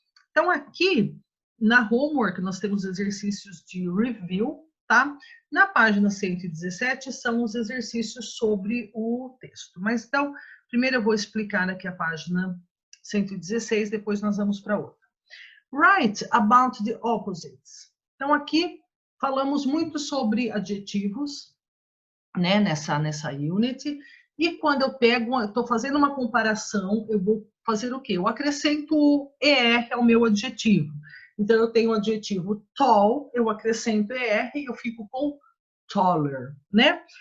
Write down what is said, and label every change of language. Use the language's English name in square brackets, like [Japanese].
[Portuguese] Então, aqui na homework, nós temos exercícios de review, tá? Na página 117 são os exercícios sobre o texto. Mas então, primeiro eu vou explicar aqui a página 116, depois nós vamos para outra. [English] Write about the opposites. [Portuguese] Então, aqui falamos muito sobre adjetivos, né, nessa unit, e quando eu estou fazendo uma comparação, eu vou fazer o quê? Eu acrescento o ER ao meu adjetivo. Então, eu tenho o adjetivo tall, eu acrescento ER e eu fico com taller, né?